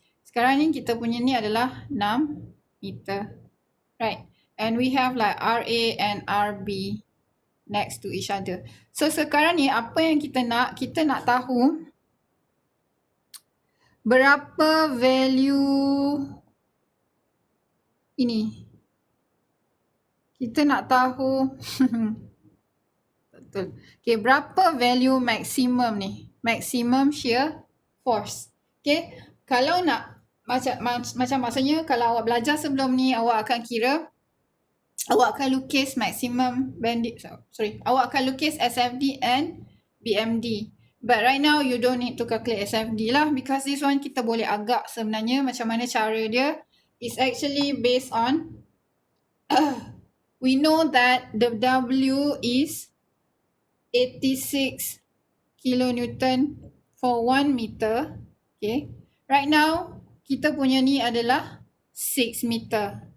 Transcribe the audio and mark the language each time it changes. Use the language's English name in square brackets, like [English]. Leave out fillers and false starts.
[Malay] Sekarang ni kita punya ni adalah 6 meter. [English] Right. And we have like RA and RB next to each other. [Malay] So sekarang ni apa yang kita nak? Kita nak tahu berapa value ini. Kita nak tahu betul. Okay, berapa value maximum ni? Maximum shear force. Okay, kalau nak macam maksudnya kalau awak belajar sebelum ni, awak akan kira, awak akan lukis maximum bending, awak akan lukis SFD and BMD. [English] But right now you don't need to calculate SFD lah, because this one [Malay] kita boleh agak sebenarnya macam mana cara dia. [English] It's actually based on we know that the W is 86 kilonewton for 1 meter. Okay. Right now [Malay] kita punya ni adalah 6 meter.